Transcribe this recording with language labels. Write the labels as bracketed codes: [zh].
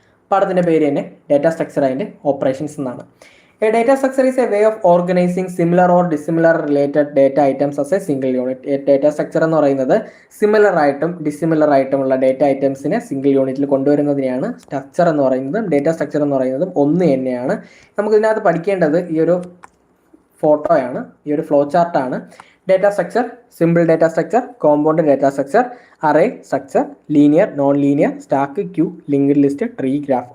[ml] പാഠത്തിൻ്റെ പേര് തന്നെ ഡേറ്റ സ്ട്രക്ചർ ആൻഡ് ഓപ്പറേഷൻസ് എന്നാണ്. [en] A data structure is a way of organizing similar or dissimilar related data items as a single unit. A data structure [ml] എന്ന് പറയുന്നത് similar ആയിട്ടും dissimilar ആയിട്ടുമുള്ള data ഐറ്റംസിനെ single യൂണിറ്റിൽ കൊണ്ടുവരുന്നതിനെയാണ് structure എന്ന് പറയുന്നതും ഡേറ്റ സ്ട്രക്ചർ എന്ന് പറയുന്നതും ഒന്ന് തന്നെയാണ്. നമുക്ക് ഇതിനകത്ത് പഠിക്കേണ്ടത് ഈ ഒരു ഫോട്ടോയാണ്, ഈ ഒരു flow ചാർട്ടാണ്. [en] Data structure, simple data structure, compound data structure, array structure, linear, non linear, stack, queue, linked list, tree, graph.